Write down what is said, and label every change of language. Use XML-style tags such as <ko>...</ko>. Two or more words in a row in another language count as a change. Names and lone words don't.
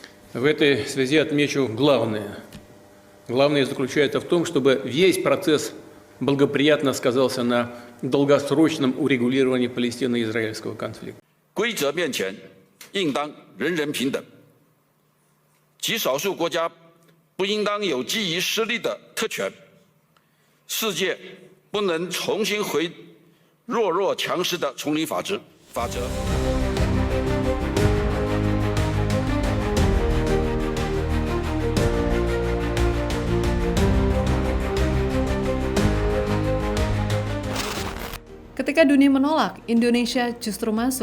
<ru>В этой связи отмечу главное. Главное заключается в том, чтобы весь процесс благоприятно сказался на долгосрочном урегулировании палестино-израильского конфликта.</ru> <zh>规则面前，应当人人平等。极少数国家不应当有基于实力的特权。世界不能重新回弱强势的丛林法则。</zh> <id>Ketika dunia menolak, Indonesia justru masuk.</id>